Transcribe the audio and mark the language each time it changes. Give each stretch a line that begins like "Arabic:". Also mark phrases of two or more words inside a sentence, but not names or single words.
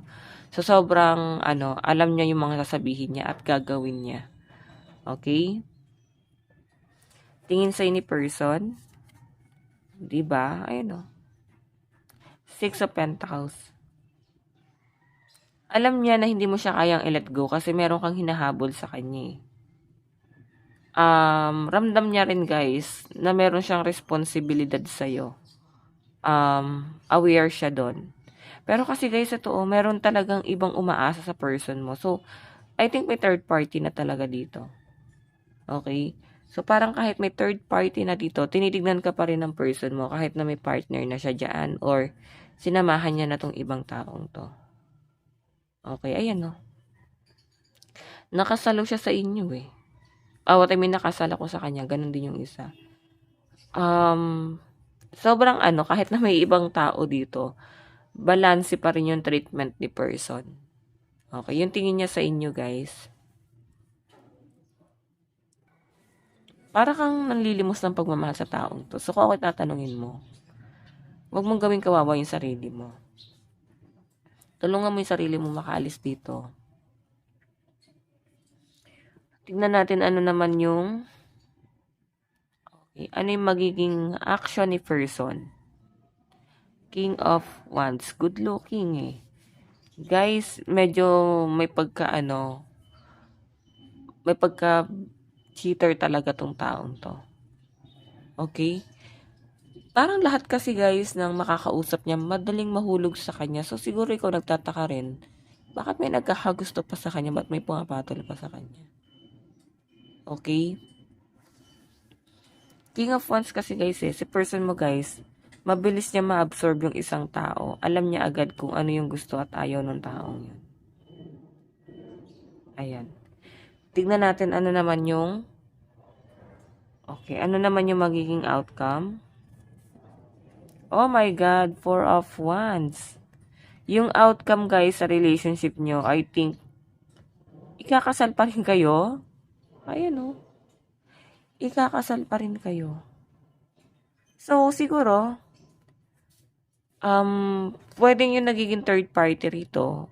Filipino: So, sobrang, alam niya yung mga sasabihin niya at gagawin niya. Okay? Tingin sa'yo ni person. Diba? Ayun, o. Six of Pentacles. Alam niya na hindi mo siya kayang i-let go kasi meron kang hinahabol sa kanya, ramdam niya rin, guys, na meron siyang responsibilidad sa'yo. Aware siya doon. Pero kasi, guys, ito, meron talagang ibang umaasa sa person mo.
English: So, I think may third party
Filipino: na talaga dito.
English: Okay?
Filipino: So, parang kahit may
English: third party
Filipino: na dito, tinitignan ka pa rin ng person mo kahit na may partner na siya dyan or sinamahan niya na tong ibang taong to. Okay, ayan, no. Nakasalo siya sa inyo eh.
English: What I mean,
Filipino: nakasal ako sa kanya. Ganun din yung isa. Sobrang kahit na may ibang tao dito, balanse pa rin yung treatment ni person. Okay, yung tingin niya sa inyo, guys. Para kang nanlilimos ng pagmamahal sa taong to. So, kung ako tatanungin mo, huwag mong gawing kawawa yung sarili mo. Tulungan mo yung sarili mo makaalis dito. Tignan natin ano naman yung ano yung magiging action ni person.
English: King of Wands. Good looking eh.
Filipino: Guys, medyo may pagka cheater talaga tong taong to. Okay? Parang lahat kasi, guys, ng makakausap niya, madaling mahulog sa kanya. So, siguro ikaw nagtataka rin, bakit may nagkakagusto pa sa kanya? Ba't may pumapatol pa sa kanya? Okay? King of Wands kasi, guys, si person mo, guys, mabilis niya ma-absorb yung isang tao. Alam niya agad kung ano yung gusto at ayaw ng taong yun. Ayan. Tignan natin ano naman yung ano naman yung magiging outcome.
English: Oh my God, Four of Wands.
Filipino: Yung outcome, guys, sa relationship nyo,
English: I think,
Filipino: ikakasal pa rin kayo. Ayan, oh. Ikakasal pa rin kayo. So, siguro, pwedeng yung nagiging third party rito.